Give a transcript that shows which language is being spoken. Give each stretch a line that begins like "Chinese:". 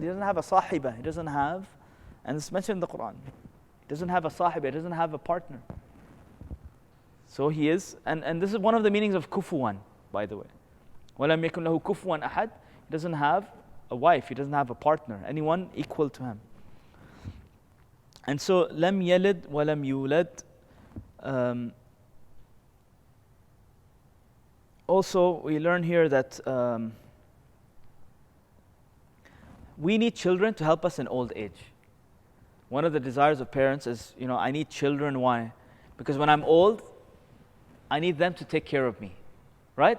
English: He doesn't have a sahiba. He doesn't have, and it's mentioned in the Quran. He doesn't have a sahiba. He doesn't have a partner. So He is, and this is one of the meanings of kufuwan, by the way.
Arabic: وَلَمْ يَكُنْ لَهُ كُفُوًا أَحَدٍ.
English: He doesn't have a wife. He doesn't have a partner. Anyone equal to Him. And so,
Arabic: لَمْ يَلِدْ وَلَمْ يُولَدْ.
English: Also, we learn here that we need children to help us in old age. One of the desires of parents is, I need children. Why? Because when I'm old, I need them to take care of me. Right?